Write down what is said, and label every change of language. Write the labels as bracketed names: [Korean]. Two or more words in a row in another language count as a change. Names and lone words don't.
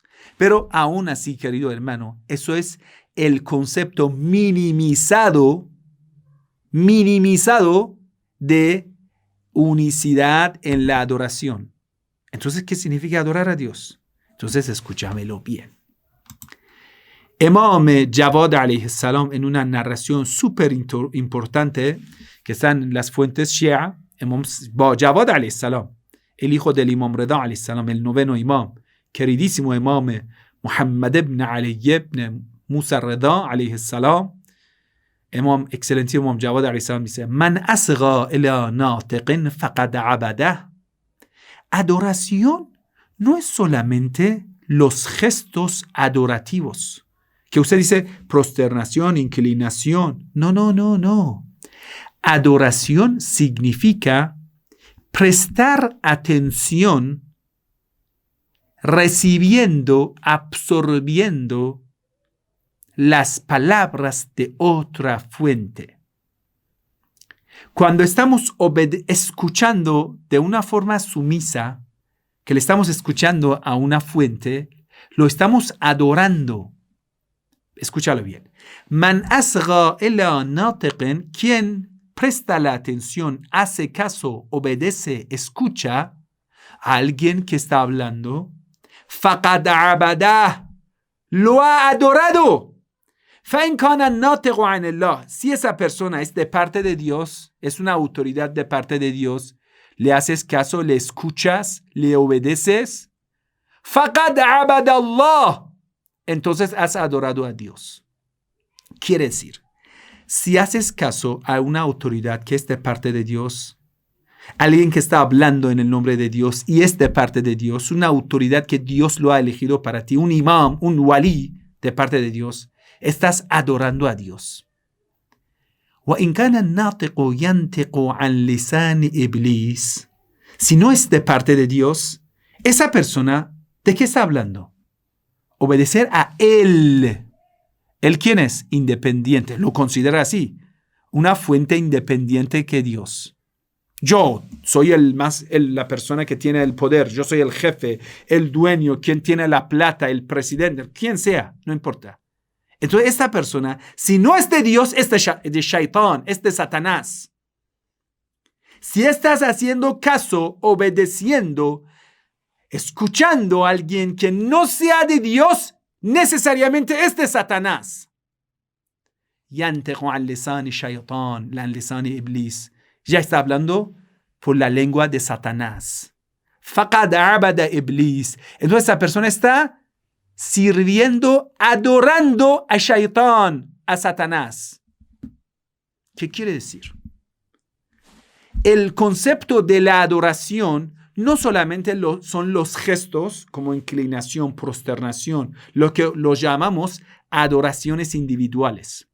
[Spanish] Pero aún así, querido hermano, eso es el concepto minimizado de unicidad en la adoración. Entonces, ¿qué significa adorar a Dios? Entonces, escúchamelo bien. Imam Javad [Arabic] عليه السلام, [Spanish] en una narración súper importante que está en las fuentes Shia, Imam Javad [Arabic] عليه السلام, [Spanish] el hijo del Imam Rida [Arabic] عليه السلام, [Spanish] el noveno imam, queridísimo Imam Muhammad ibn Ali ibn Musa Rida [Arabic] عليه السلام, [Spanish] excelentísimo Imam Javad [Arabic] عليه السلام [Spanish] dice: [Arabic] من أصغى إلى ناطق فقد عبده. [Spanish] Adoración no es solamente los gestos adorativos, que usted dice prosternación, inclinación. No. Adoración significa prestar atención, recibiendo, absorbiendo las palabras de otra fuente. Cuando estamos escuchando de una forma sumisa, que le estamos escuchando a una fuente, lo estamos adorando. Escúchalo bien. [Arabic] من أصغى إلى ناطق, [Spanish] quien presta la atención, hace caso, obedece, escucha a alguien que está hablando, [Arabic] فقد عبده, [Spanish] lo ha adorado. Si esa persona es de parte de Dios, es una autoridad de parte de Dios, le haces caso, le escuchas, le obedeces, [Arabic] فقد عبد الله, [Spanish] entonces has adorado a Dios. Quiere decir, si haces caso a una autoridad que es de parte de Dios, alguien que está hablando en el nombre de Dios y es de parte de Dios, una autoridad que Dios lo ha elegido para ti, un imam, un wali de parte de Dios, estás adorando a Dios. [Arabic] وَإِنْ كَانَ النَّاطِقُ يَنْتِقُ عَنْ لِسَانِ إِبْلِيسِ. [Spanish] Si no es de parte de Dios, esa persona, ¿de qué está hablando? Obedecer a Él. ¿Él quién es? Independiente. Lo considera así. Una fuente independiente que Dios. Yo soy la persona que tiene el poder. Yo soy el jefe, el dueño, quien tiene la plata, el presidente, quien sea, no importa. Entonces esta persona, si no es de Dios, es de Shaitán, es de Satanás. Si estás haciendo caso, obedeciendo, escuchando a alguien que no sea de Dios, necesariamente es de Satanás. [Arabic] ينطق عن لسان الشيطان عن لسان إبليس. [Spanish] Ya está hablando por la lengua de Satanás. [Arabic] فقد عبد إبليس. [Spanish] Entonces esa persona está sirviendo, adorando a Shaitán, a Satanás. ¿Qué quiere decir? El concepto de la adoración no solamente son los gestos como inclinación, prosternación, lo que los llamamos adoraciones individuales.